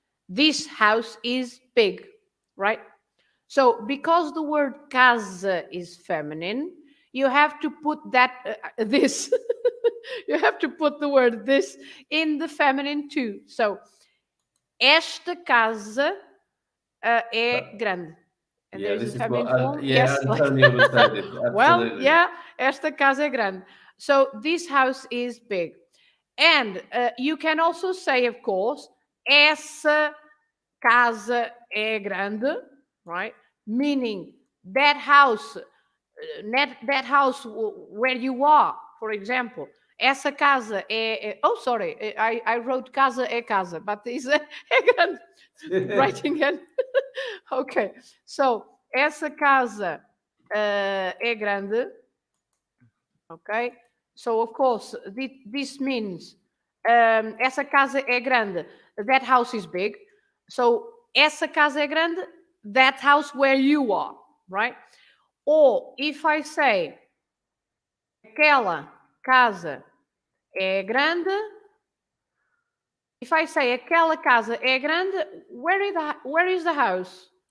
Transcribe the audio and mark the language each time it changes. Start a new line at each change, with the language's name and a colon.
English: This house is big, right? So, because the word casa is feminine, you have to put that, this, you have to put the word this in the feminine too.
Portuguese: So, esta casa é grande.
English: And there's a feminine form. Yes. Antonio would say this. Absolutely.
Portuguese: Well, yeah, esta casa é grande.
English: So, this house is big. And you can also say, of course,
Portuguese: essa casa é grande,
English: right? Meaning that house where you are, for example.
Portuguese: Essa casa é...
English: Oh, sorry, I wrote
Portuguese: casa é casa,
English: but it's é grande. Writing it.
Portuguese: Okay, so essa casa é grande.
English: Okay, so of course this means
Portuguese: essa casa é grande.
English: That house is big.
Portuguese: So essa casa é grande.
English: That house where you are, right? Or if I say
Portuguese: aquela casa é grande,
English: if I say aquela casa é grande, where is the house?